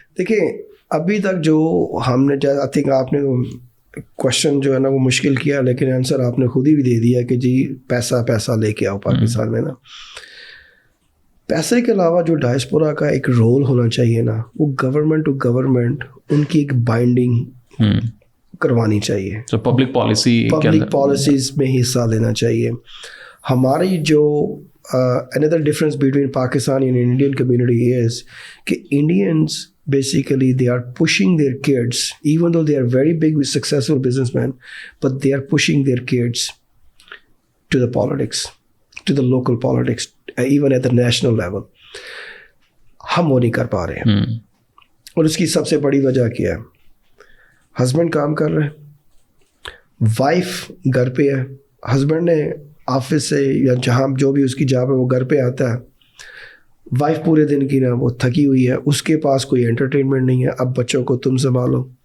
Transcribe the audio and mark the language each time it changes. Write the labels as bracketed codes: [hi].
[ur] دیکھیں ابھی تک جو ہم نے, آئی تھنک آپ نے کوشچن جو ہے نا وہ مشکل کیا, لیکن آنسر آپ نے خود ہی بھی دے دیا کہ جی پیسہ لے کے آؤ پاکستان میں نا. پیسے کے علاوہ جو ڈائسپورا کا ایک رول ہونا چاہیے نا, وہ گورنمنٹ ٹو گورنمنٹ ان کی ایک بائنڈنگ کروانی چاہیے. تو پبلک پالیسیز میں حصہ لینا چاہیے. ہماری جو [en] another difference between Pakistani and Indian community is کہ Indians basically they are pushing their kids, even though they are very big successful businessmen, but they are pushing their kids to the politics, to the local politics, even at the national level. [ur] ہم وہ نہیں کر پا رہے ہیں, اور اس کی سب سے بڑی وجہ کیا ہے؟ ہسبینڈ کام کر رہے ہیں, وائف گھر پہ ہے, ہسبینڈ نے آفس سے یا جہاں جو بھی اس کی جاب ہے وہ گھر پہ آتا ہے, وائف پورے دن کی نا وہ تھکی ہوئی ہے, اس کے پاس کوئی انٹرٹینمنٹ نہیں ہے, اب بچوں کو تم سنبھالو.